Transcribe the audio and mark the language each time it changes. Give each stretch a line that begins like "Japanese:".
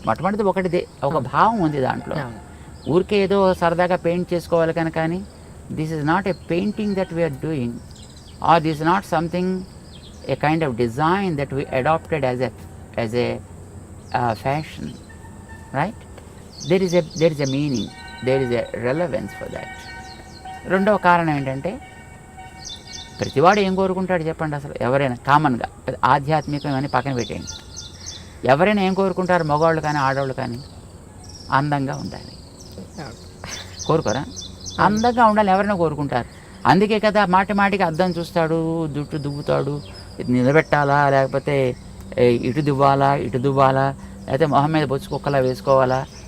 Telugu: మొట్టమొదటిది ఒకటిదే, ఒక భావం ఉంది దాంట్లో. ఊరికే ఏదో సరదాగా పెయింట్ చేసుకోవాలి కనుక కానీ
English: This is not a painting that we are doing, or this is not something a kind of design that we adapted as a fashion, right? there is a meaning, there is a relevance for that.
Telugu: రెండవ కారణం ఏంటంటే ప్రతివాడు ఏం కోరుకుంటాడు చెప్పండి? అసలు ఎవరైనా కామన్గా ఆధ్యాత్మికం అని పక్కన పెట్టేయండి, ఎవరైనా ఏం కోరుకుంటారు? మగవాళ్ళు కానీ ఆడవాళ్ళు కానీ అందంగా ఉండాలి కోరుకోరా? అందంగా ఉండాలి ఎవరైనా కోరుకుంటారు. అందుకే కదా మాటికి అద్దం చూస్తాడు, జుట్టు దువ్వుతాడు, నిలబెట్టాలా లేకపోతే ఇటు దువ్వాలా లేకపోతే మొహం మీద బొచ్చు కుక్కలా వేసుకోవాలా.